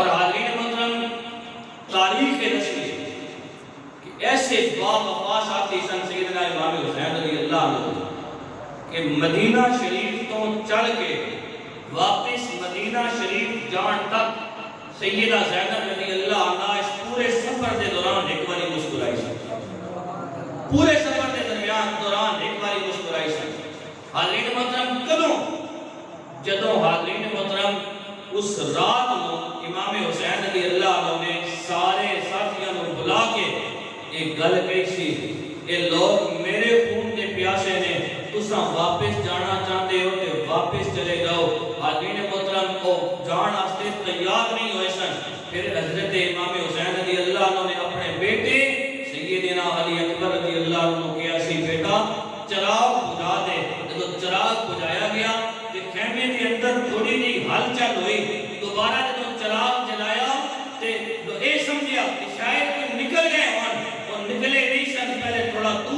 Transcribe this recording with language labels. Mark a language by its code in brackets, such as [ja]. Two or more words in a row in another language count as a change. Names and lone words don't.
[pa] حاضرین محترم تاریخ رسمی کہ ایسے باوفا ساتھی سن سیدنا امام حسین [ar] رضی اللہ عنہ [pa] کہ مدینہ شریف تو چل کے واپس مدینہ شریف جان تک سیدہ زینب [ar] رضی اللہ عنہ [pa] اس پورے سفر دے دوران ایک باری مسکرائی سی پورے سفر دے دوران ایک باری مسکرائی سی حاضرین محترم کدوں جدوں حاضرین محترم اس رات کو امام حسین [ar] رضی اللہ عنہ [pa] نے سارے ساتھیاں کو بلا کے ایک گل کہی سی کہ لوگ میرے خون کے پیاسے نے تساں واپس جانا چاہتے ہو کہ واپس چلے جاؤ حاضرین محترم کو جان واسطے تیار نہیں ہوئے سن پھر حضرت امام حسین [ar] رضی اللہ عنہ [pa] نے اپنے بیٹے سیدنا علی اکبر [ar] رضی اللہ عنہ [pa] کو کہا سی بیٹا چراغ بجھا دے جب چراغ بجھایا گیا کہ خیمے کے اندر تھوڑی جی ہلچل ہوئی دوبارہ جب چراغ جلایا تے اے سمجھیا کہ شاید کوئی نکل گئے اور نکلے نہیں سن پہلے تھوڑا